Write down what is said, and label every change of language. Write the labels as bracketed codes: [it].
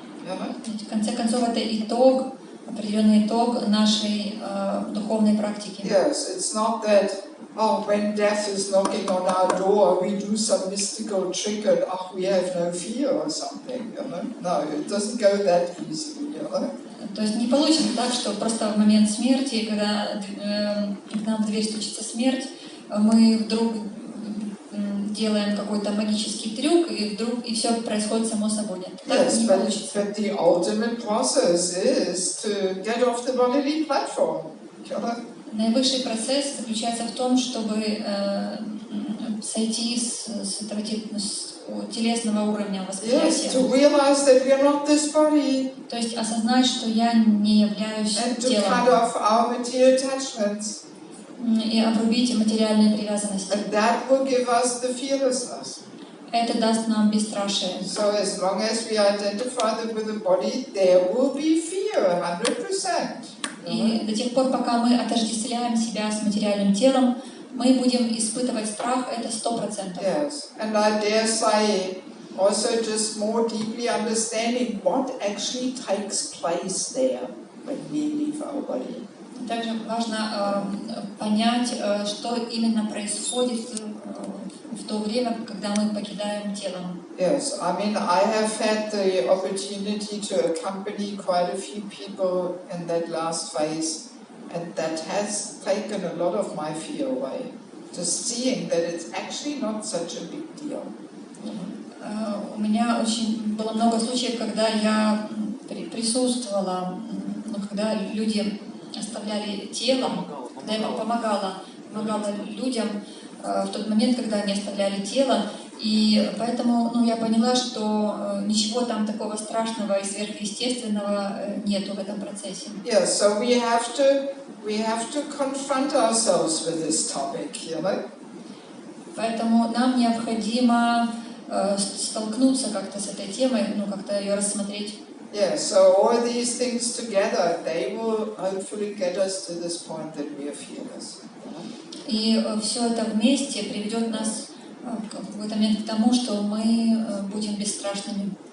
[ru] В конце концов, это итог, определенный итог нашей духовной практики. [en] Yes, it's not that, when death is knocking on our door, we do some mystical trick and, we have no fear or something, No, it doesn't go that easily, [ru] То есть не получится так, что просто в момент смерти, когда к нам в дверь стучится смерть, мы вдруг делаем какой-то магический трюк, и все происходит само собой. Нет, так не получится. [en] But the ultimate process is to get off the bodily platform. [ru] Наивысший процесс заключается в том, чтобы сойти с телесного уровня восприятия. [en] Yes, to realize that we are not this body. [ru] То есть осознать, что я не являюсь телом. [en] And to cut off our material attachments. [ru] И обрубить материальные привязанности. [en] And that will give us the fearlessness. [ru] Это даст нам бесстрашие. [en] So as long as we identify that with the body, there will be fear, 100%. [ru] И до тех пор, пока мы отождествляем себя с материальным телом, мы будем испытывать страх, это 100%. [en] Yes, and I dare say, also just more deeply understanding what actually takes place there when we leave our body. [ru] Также важно понять, что именно происходит в то время, когда мы покидаем тело. [en] Yes, I mean, I have had the opportunity to accompany quite a few people in that last phase, and that has taken a lot of my fear away. Just seeing that it's actually not such a big deal. [ru] У меня очень было много случаев, когда я присутствовала, когда люди оставляли тело, когда я помогала людям в тот момент, когда они оставляли тело, и поэтому я поняла, что ничего там такого страшного и сверхъестественного нету в этом процессе. [en] Yeah, so we have to confront ourselves with this topic, [ru] Поэтому нам необходимо столкнуться как-то с этой темой, как-то ее рассмотреть. [en] Yeah, so all these things together, they will hopefully get us to this point that we are fearless. [ru] И все это вместе приведет нас в какой-то момент к тому, что мы будем бесстрашными.